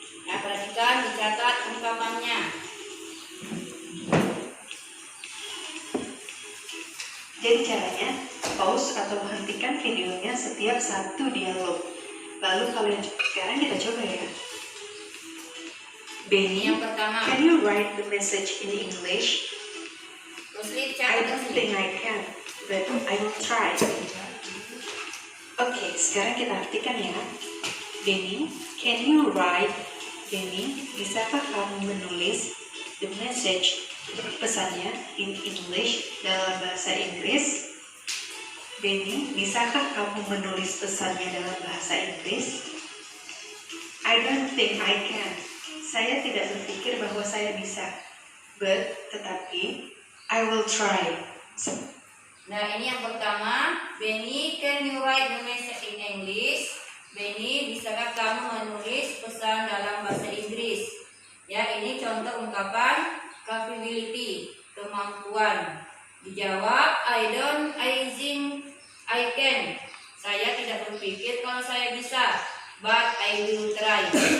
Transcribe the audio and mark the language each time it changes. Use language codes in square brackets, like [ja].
[id] Nah, perhatikan dicatat ungkapannya. Jadi caranya, pause atau hentikan videonya setiap satu dialog. Lalu sekarang kita coba ya. Benny, Yang pertama, [en] can you write the message in English? Rusli I don't think I can, but I will try. [id] Oke, sekarang kita artikan ya. Benny, [en] can you write? [id] Benny, bisakah kamu menulis [en] the message, [id] pesannya [en] in English, [id] dalam bahasa Inggris? Benny, bisakah kamu menulis pesannya dalam bahasa Inggris? [en] I don't think I can. [id] Saya tidak berpikir bahwa saya bisa. [en] But, [id] tetapi, [en] I will try. [id] Nah, ini yang pertama. [en] Benny, can you write the message in English? [id] Benny, bisakah kamu menulis pesan dalam bahasa Inggris? Ya, ini contoh ungkapan capability, kemampuan. Dijawab, [en] I think I can. [id] Saya tidak berpikir kalau saya bisa, [en] but I will try.